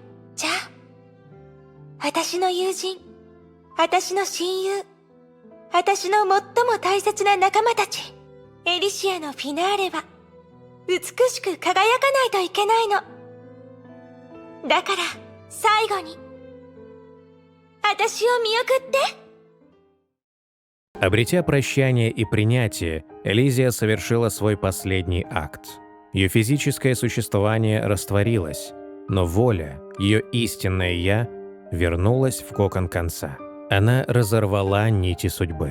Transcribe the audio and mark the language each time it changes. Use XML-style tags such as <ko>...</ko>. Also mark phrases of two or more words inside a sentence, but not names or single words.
<ja>じゃあ私の友人、私の親友、私の最も大切な仲間たち、エリシアのフィナーレは美しく輝かないといけないの。だから最後に私を見送って。</ja> <ru>Обретя прощание и принятие, Элизия совершила свой последний акт. Ее физическое существование растворилось, но воля, ее истинное «я», вернулась в кокон конца. Она разорвала нити судьбы.</ru>